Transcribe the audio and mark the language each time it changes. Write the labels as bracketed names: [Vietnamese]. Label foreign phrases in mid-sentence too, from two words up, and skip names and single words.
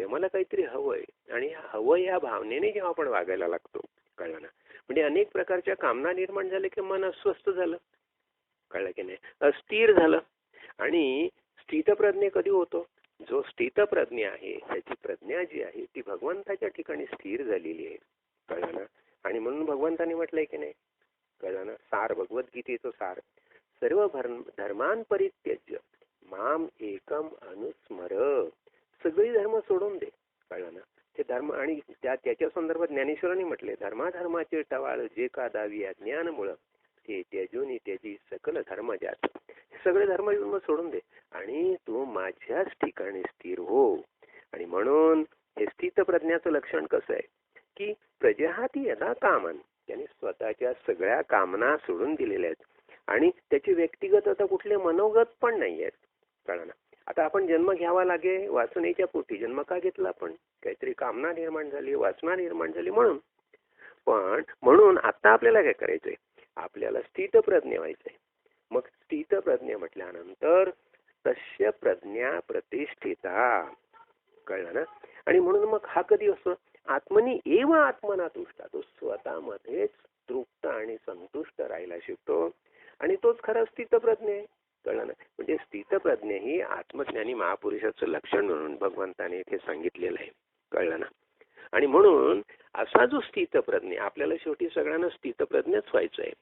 [Marathi] मला काहीतरी हवंय, आणि हवं या भावनेने जेव्हा आपण वागायला लागतो, कळलं ना, म्हणजे अनेक प्रकारच्या कामना निर्माण झाले की मन अस्वस्थ झालं, कळलं की नाही, अस्थिर झालं. आणि स्थितप्रज्ञ कधी होतो? जो स्थितप्रज्ञ आहे त्याची प्रज्ञा जी आहे ती भगवंताच्या ठिकाणी स्थिर झालेली आहे, कळलं ना. आणि म्हणून भगवंताने म्हटलंय की नाही, कळलं ना, सार भगवद्गीतेचं सार, [Sanskrit] सर्व धर्मान परित्यज्य माम एकम अनुस्मर. [Marathi] सगळी धर्म सोडून दे, कळलं ना. ते धर्म, आणि त्याच्या संदर्भात ज्ञानेश्वरांनी म्हटले, धर्माधर्माचे टवाळ जे का दावी अज्ञानमुळं ते त्यजून त्याची सकल धर्म जात. सगळे धर्म सोडून दे आणि तू माझ्याच ठिकाणी स्थिर हो. आणि म्हणून हे स्थित प्रज्ञाचं लक्षण कसं आहे की [Sanskrit] प्रजहाती यदा कामन, [Marathi] त्याने स्वतःच्या सगळ्या कामना सोडून दिलेल्या आहेत आणि त्याचे व्यक्तिगत आता कुठले मनोगत पण नाही आहेत, कळलं ना. आता आपण जन्म घ्यावा लागे वासनेच्या पोटी. जन्म का घेतला आपण? काहीतरी कामना निर्माण झाली, वासना निर्माण झाली म्हणून. पण म्हणून आता आपल्याला काय करायचंय? आपल्याला स्थितप्रज्ञ व्हायचंय. मग स्थितप्रज्ञ म्हटल्यानंतर [Sanskrit] तस्य प्रज्ञा प्रतिष्ठिता, [Marathi] कळलं ना. आणि म्हणून मग हा कधी असतो? [Sanskrit] आत्मनी एव आत्मना तुष्टा, [Marathi] तो स्वतःमध्येच तृप्त आणि संतुष्ट राहायला शिकतो आणि तोच खरा स्थितप्रज्ञ आहे, कळलं ना. म्हणजे स्थितप्रज्ञ ही आत्मज्ञानी महापुरुषाचं लक्षण म्हणून भगवंताने इथे सांगितलेलं आहे, कळलं ना. आणि म्हणून असा जो स्थितप्रज्ञ, आपल्याला शेवटी सगळ्यांना स्थितप्रज्ञच व्हायचं आहे.